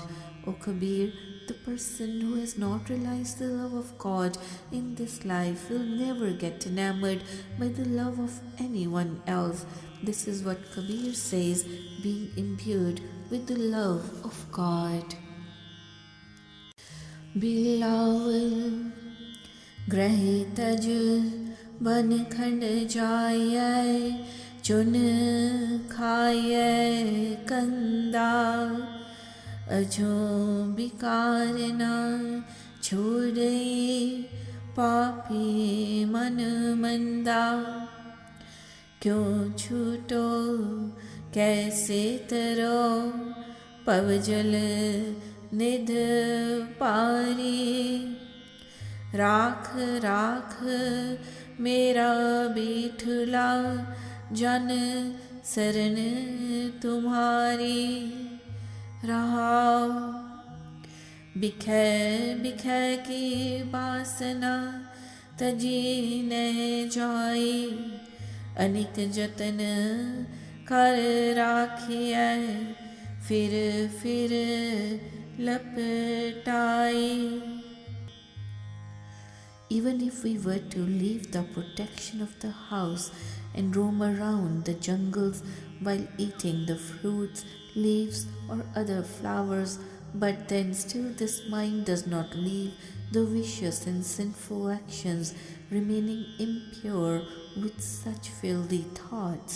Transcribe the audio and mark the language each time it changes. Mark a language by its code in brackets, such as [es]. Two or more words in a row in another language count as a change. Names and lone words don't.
[en] O Kabir, the person who has not realized the love of God in this life will never get enamored by the love of anyone else. This is what Kabir says, being imbued with the love of God. [hi] बिलावल ग्रही तज बन खंड जाय चुन खाय कंदा अजो बिकार न छोड़े पापी मन मंदा क्यों छूटो कैसे तरो पवजल निध पारी राख राख मेरा बिठला जन शरण तुम्हारी रहाओ बिखै बिखै की वासना तजी न जाई अनिक जतन कर राखिए फिर लपटाई [en] Even if we were to leave the protection of the house and roam around the jungles while eating the fruits, leaves, or other flowers, but then still this mind does not leave the vicious and sinful actions, remaining impure with such filthy thoughts.